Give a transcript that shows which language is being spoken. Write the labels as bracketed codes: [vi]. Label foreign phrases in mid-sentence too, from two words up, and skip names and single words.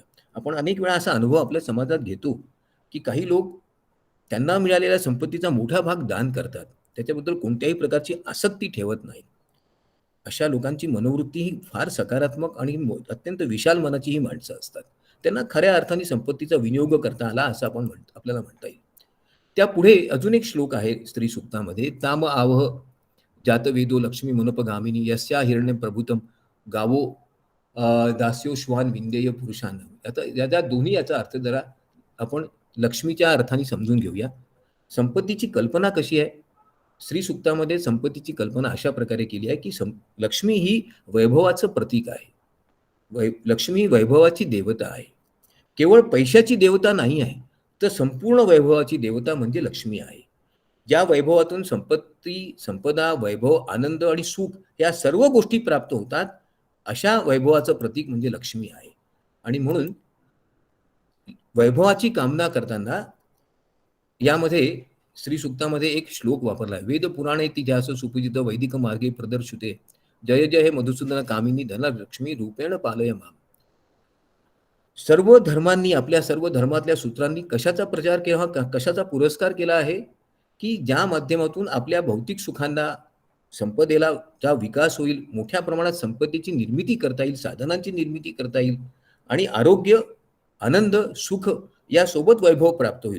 [mr] आपण अनेक वेळा असा अनुभव आपल्या समाजात घेतो की काही लोक त्यांना मिळालेल्या संपत्तीचा मोठा भाग दान करतात, त्याच्याबद्दल कोणत्याही प्रकारची आसक्ती ठेवत नाही. अशा लोकांची मनोवृत्ती ही फार सकारात्मक आणि अत्यंत विशाल मनाची ही माणसं असतात. त्यांना खऱ्या अर्थाने संपत्तीचा विनियोग करता आला असं आपल्याला म्हणता येईल. त्या पुढे अजून एक श्लोक आहे स्त्री सुक्तामध्ये, [sa] ताम आवह जातवेदो लक्ष्मी मनोपगामिनी यस्या हिरण्य प्रभुतम गावो दास्यो श्वान विंदेय पुरुषांना. [mr] आता या दोन्ही याचा अर्थ जरा आपण लक्ष्मीच्या अर्थाने समजून घेऊया. संपत्तीची कल्पना कशी आहे? श्री सुक्तामध्ये संपत्तीची कल्पना अशा प्रकारे केली आहे की लक्ष्मी ही वैभवाचं प्रतीक आहे. लक्ष्मी वैभवाची देवता आहे. केवळ पैशाची देवता नाही आहे, तर संपूर्ण वैभवाची देवता म्हणजे लक्ष्मी आहे. ज्या वैभवातून संपत्ती, संपदा, वैभव, आनंद आणि सुख या सर्व गोष्टी प्राप्त होतात, अशा वैभवाचं प्रतीक म्हणजे लक्ष्मी आहे. आणि म्हणून वैभवाची कामना करताना यामध्ये श्री सुक्तामध्ये एक श्लोक वापरला आहे, [sa] वेद पुराणे तिजास सुपूजित वैदिक मार्गे प्रदर्शिते जय जय मधुसूदन कामिनी धनलक्ष्मी रूपेण पालय माम. [mr] सर्व धर्मांनी, आपल्या सर्व धर्मातल्या सूत्रांनी कशाचा प्रचार केला, कशाचा पुरस्कार केला आहे, की ज्या माध्यमातून आपल्या भौतिक सुखांना, संपदेला चा विकास होईल, मोठ्या प्रमाणात संपत्तीची निर्मिती करता येईल, साधनांची निर्मिती करता येईल, आणि आरोग्य, आनंद, सुख यासोबत वैभव प्राप्त होईल.